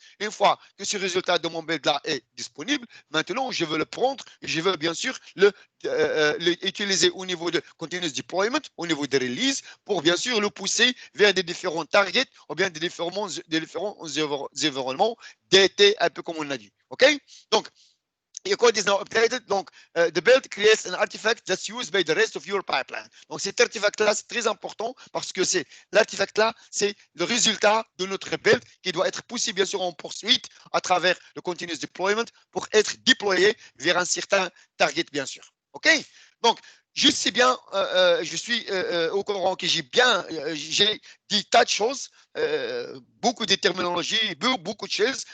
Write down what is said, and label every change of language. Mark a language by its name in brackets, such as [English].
[French] Une fois que ce résultat de mon build-là est disponible, maintenant, je veux le prendre et je veux bien sûr l'utiliser au niveau de continuous deployment, au niveau de release, pour bien sûr le pousser vers des différents targets ou bien des différents environnements DT, un peu comme on l'a dit. OK? [English] Donc, your code is now updated. Donc, the build creates an artifact that's used by the rest of your pipeline. [French] Donc, cet artefact-là, c'est très important parce que c'est l'artefact-là, c'est le résultat de notre build qui doit être poussé, bien sûr, en poursuite à travers le continuous deployment pour être déployé vers un certain target, bien sûr. OK? Donc, je sais bien, je suis au courant que j'ai dit tas de choses, beaucoup de terminologies, beaucoup de choses.